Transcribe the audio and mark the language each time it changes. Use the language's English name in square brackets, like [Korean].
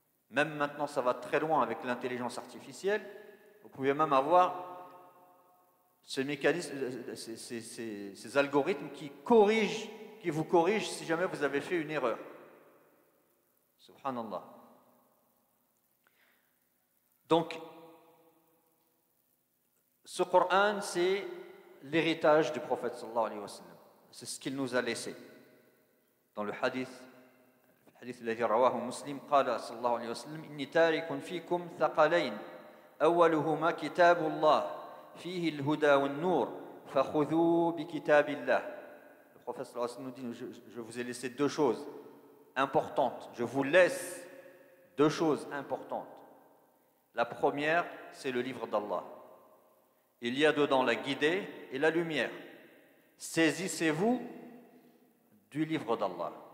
[French] Même maintenant, ça va très loin avec l'intelligence artificielle. Vous pouvez même avoir ce mécanisme, ces algorithmes qui vous corrigent si jamais vous avez fait une erreur. Subhanallah. Donc, ce Coran, c'est l'héritage du prophète sallallahu alayhi wa sallam. C'est ce qu'il nous a laissé. Dans le hadith [Arabic] الذي رواه مسلم قال صلى الله عليه وسلم إني تارك فيكم ثقلين أولهما كتاب الله فيه الهدى والنور فخذوا بكتاب الله. [French] Le prophète sallallahu alayhi wa sallam nous dit je vous ai laissé deux choses importantes. Je vous laisse deux choses importantes. La première, c'est le livre d'Allah. Il y a dedans la guidée et la lumière. Saisissez-vous du livre d'Allah.